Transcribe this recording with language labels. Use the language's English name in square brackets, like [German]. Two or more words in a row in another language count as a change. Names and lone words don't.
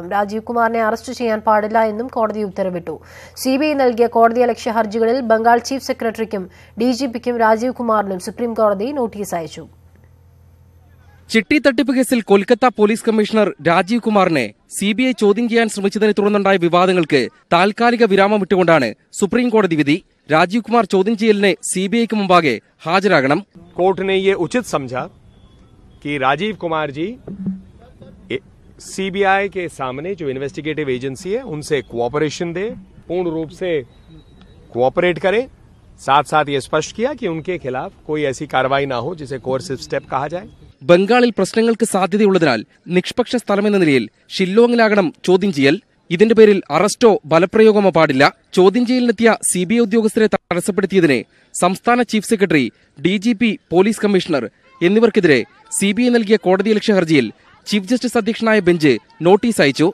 [Malayalam] രാജീവ് കുമാറിനെ അറസ്റ്റ് ചെയ്യാൻ പാടില്ല എന്നും കോടതി ഉത്തരവിട്ടു. CBI നൽകിയ കോടതിയലക്ഷ്യ ഹർജികളിൽ ബംഗാൾ [English] chief secretary-ക്കും [Malayalam] DGPക്കും രാജീവ് കുമാറിനും സുപ്രീം കോടതി നോട്ടീസ് അയച്ചു. ചിട്ടി തട്ടിപ്പ് കേസിൽ കൊൽക്കത്ത [English] police commissioner [Malayalam] രാജീവ് കുമാറിനെ CBI ചോദ്യം ചെയ്യാൻ ശ്രമിച്ചതിനെ തുടർന്നുണ്ടായ വിവാദങ്ങൾക്ക് താൽക്കാലിക വിരാമം വിട്ടുകൊണ്ടാണ് സുപ്രീം കോടതി വിധി. രാജീവ് കുമാർ ചോദ്യം ചെയ്യലിനെ CBIക്ക് മുമ്പാകെ ഹാജരാകണം. [Hindi] कोर्ट ने ये उचित समझा कि राजीव कुमार जी CBI के सामने जो [English] investigative agency [Hindi] है उनसे कोऑपरेशन दे, पूर्ण रूप से कोऑपरेट करे. साथ साथ ये स्पष्ट किया कि उनके खिलाफ कोई ऐसी कार्रवाई ना हो जिसे [English] coercive step [Hindi] कहा जाए. [Malayalam] ബംഗാളിൽ പ്രശ്നങ്ങൾക്ക് സാധ്യതയുള്ളതിനാൽ നിഷ്പക്ഷ സ്ഥലമെന്ന നിലയിൽ ഷില്ലോങ്ങിലാകണം ചോദ്യം ചെയ്യൽ. ഇതിന്റെ പേരിൽ അറസ്റ്റോ ബലപ്രയോഗമോ പാടില്ല. ചോദ്യം ചെയ്യലിനെത്തിയ CBI ഉദ്യോഗസ്ഥരെ തടസ്സപ്പെടുത്തിയതിന് സംസ്ഥാന [English] chief secretary, DGP, police commissioner [Malayalam] എന്നിവർക്കെതിരെ CBI നൽകിയ കോടതിയലക്ഷ്യ ഹർജിയിൽ [English] chief justice [Malayalam] അധ്യക്ഷനായ ബെഞ്ച് നോട്ടീസ് അയച്ചു.